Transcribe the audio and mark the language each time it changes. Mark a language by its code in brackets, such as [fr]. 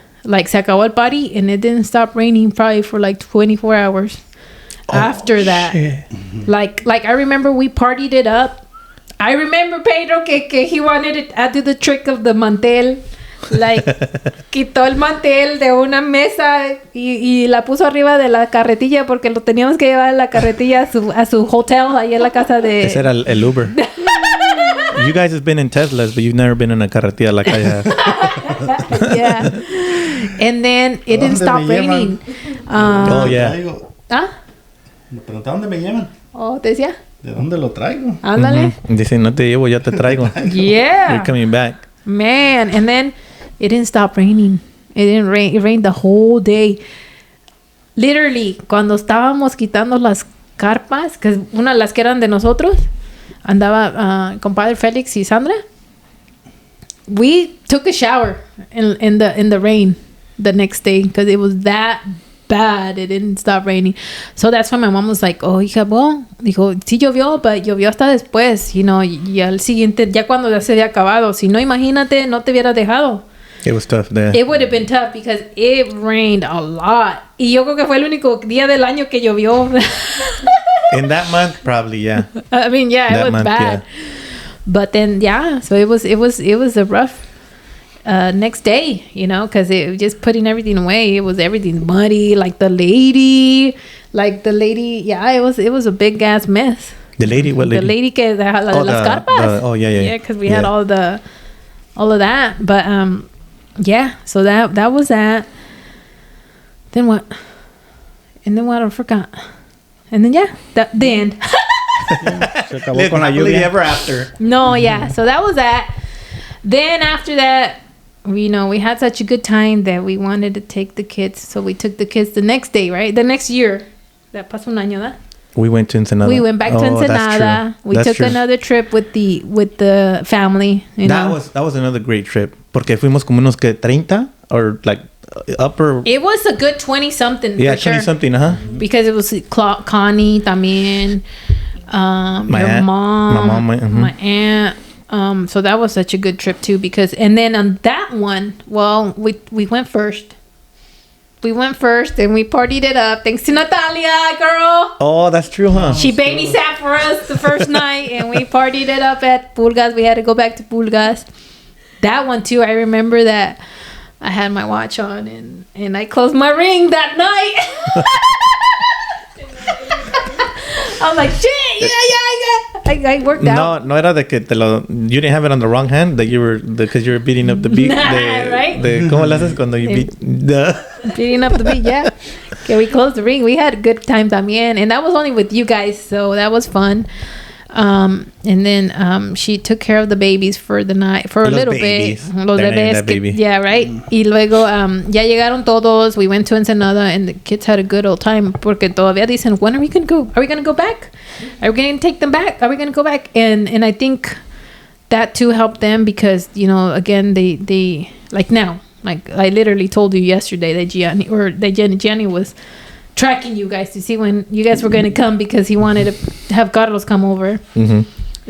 [en] Like [es] se acabó el [en] party and it didn't stop raining probably for like 24 hours after that. Like I remember we partied it up. I remember Pedro [es] que [en] he wanted to do the trick of the mantel. [es] Like, quitó el mantel de una mesa y la puso arriba de la carretilla porque lo teníamos que llevar a la carretilla a su hotel ahí en la casa de... Ese era el Uber. [en] You guys have been in Teslas, but you've never been in a carretilla like I have. Yeah. And then it didn't stop raining. Oh, yeah. ¿Ah? [es] Me preguntaban dónde me llevan. Oh, ¿te decía? ¿De dónde lo traigo? Ándale. Dice, no te llevo, ya te traigo. [en] Yeah. You're coming back. Man, and then it didn't stop raining. It didn't rain. It rained the whole day. [es] Literally, cuando estábamos quitando las carpas, que una de las que eran de nosotros, andaba compadre Félix y Sandra. [en] We took a shower in the rain the next day because it was that bad. It didn't stop raining. So that's why my mom was like, oh, [es] hija, well, dijo, sí llovió, pero llovió hasta después, [en] you know, [es] y al siguiente, ya cuando ya se había acabado. Si no, imagínate, no te hubieras dejado. [en] It was tough there. It would have been tough because it rained a lot. [es] Y yo creo que fue el único día del año que llovió. [en] In that month, probably, yeah. I mean, yeah, that it was month, bad. Yeah. But then, yeah, so it was a rough next day, you know, because it was just putting everything away. It was everything muddy, like the lady, yeah, it was a big ass mess. The lady, what lady? The lady [es] que de las carpas. [en] Yeah. Yeah, because we had all of that. But yeah, so that was that. Then what? And then what? I forgot. And then yeah, the end. [es] Se acabó con la lluvia. [en] Ever after. No, yeah. So that was that. Then after that, we had such a good time that we wanted to take the kids. So we took the kids the next day, right? The next year. That [es] pasó un año, ¿verdad? [en] We went to Ensenada. We went back to Ensenada. We took another trip with the family. That was another great trip. [es] Porque fuimos como unos que 30 [en] or like upper. It was a good 20-something. Yeah, for 20-something, sure. Because it was Connie también. Your mom, my aunt. So that was such a good trip too and then on that one, well, we went first. We went first and we partied it up. Thanks to Natalia, girl. Oh, that's true, huh? She babysat for us the first night and we partied it up at Pulgas. We had to go back to Pulgas. That one too, I remember that I had my watch on and I closed my ring that night. I was like, shit, yeah. I worked out. [es] No era de que [en] you didn't have it on the wrong hand, that because you were beating up the beat. Right? [es] ¿Cómo le haces cuando [en] you beat? Beating up the beat, yeah. Okay, we closed the ring. We had a good time también. And that was only with you guys, so that was fun. And then she took care of the babies for the night, for a little babies. bit. [es] Los bebés. [en] Yeah, right. [es] Y luego ya llegaron todos. [en] We went to Ensenada and the kids had a good old time. [es] Porque todavía dicen, [en] when are we going to go? Are we going to go back? Are we going to take them back? Are we going to go back? And I think that too helped them because, you know, again, they like now, like I literally told you yesterday that Gianni was tracking you guys to see when you guys were going to come because he wanted to have Carlos come over. Mm-hmm.